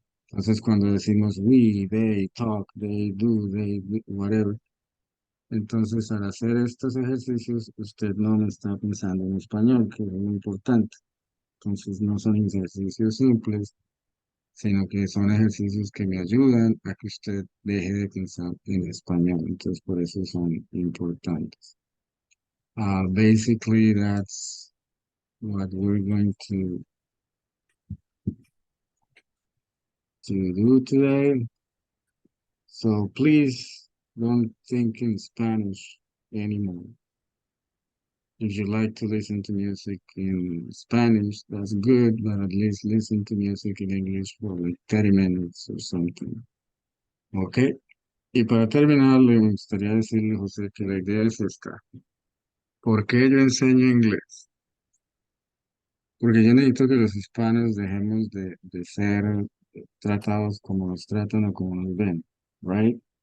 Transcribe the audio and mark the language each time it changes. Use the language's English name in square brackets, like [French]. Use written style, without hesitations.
[Spanish] Entonces, cuando decimos [English] we, they, talk, they do, whatever, [Spanish] entonces al hacer estos ejercicios, usted no me está pensando en español, que es muy importante. Entonces, no son ejercicios simples, sino que son ejercicios que me ayudan a que usted deje de pensar en español. Entonces, por eso son importantes. [English] Basically, that's what we're going to do today. So please don't think in Spanish anymore. If you like to listen to music in Spanish, that's good, but at least listen to music in English for like 30 minutes or something. [Spanish] ¿Ok? Y para terminar, le gustaría decirle, José, que la idea es esta. ¿Por qué yo enseño inglés? Porque yo necesito que los hispanos dejemos de ser tratados como nos tratan o como nos ven, ¿right?